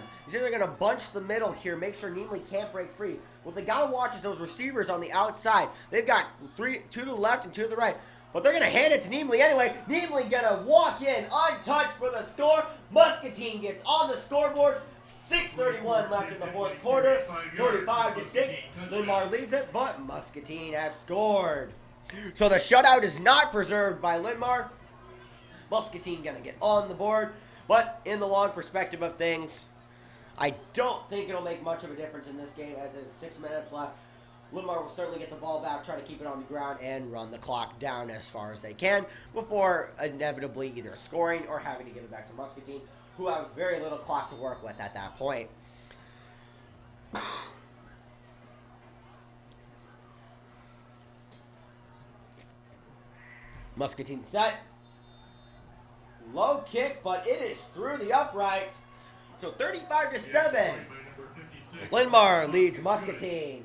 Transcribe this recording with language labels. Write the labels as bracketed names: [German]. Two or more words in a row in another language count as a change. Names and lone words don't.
[English] They're going to bunch the middle here, make sure Neemley can't break free. What they got to watch is those receivers on the outside. They've got 2 to the left and 2 to the right. But they're going to hand it to Neemley anyway. Neemley going to walk in untouched for the score. Muscatine gets on the scoreboard. 6:31 left in the fourth quarter. 35-6. Linn-Mar leads it, but Muscatine has scored. So the shutout is not preserved by Linn-Mar. Muscatine gonna get on the board, but in the long perspective of things, I don't think it'll make much of a difference in this game as there's 6 minutes left. Linn-Mar will certainly get the ball back, try to keep it on the ground, and run the clock down as far as they can before inevitably either scoring or having to give it back to Muscatine, who have very little clock to work with at that point. Muscatine set. Low kick, but it is through the uprights. So 35-7. Linn-Mar leads Muscatine.